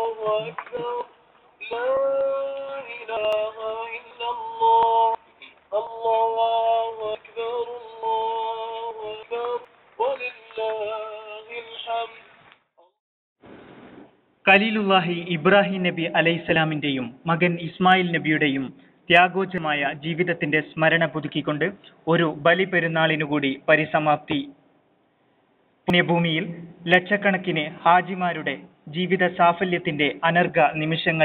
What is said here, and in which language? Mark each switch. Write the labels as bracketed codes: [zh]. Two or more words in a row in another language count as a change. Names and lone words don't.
[ar] أكبر لا إله إلا الله الله أكبر الله أكبر ولله الحمد. [ml] ഖലീലുല്ലാഹി ഇബ്രാഹിം നബി അലൈഹിസ്സലാമിന്റെയും മകൻ ഇസ്മായിൽ നബിയുടെയും ത്യാഗോജ്ജമായ ജീവിതത്തിന്റെ സ്മരണ പുതുക്കിക്കൊണ്ട് ഒരു ബലി പെരുന്നാളിനുകൂടി പരിസമാപ്തി. പുണ്യഭൂമിയിൽ ലക്ഷക്കണക്കിന് ഹാജിമാരുടെ ജീവിത സാഫല്യത്തിന്റെ അനർഘ നിമിഷങ്ങൾ.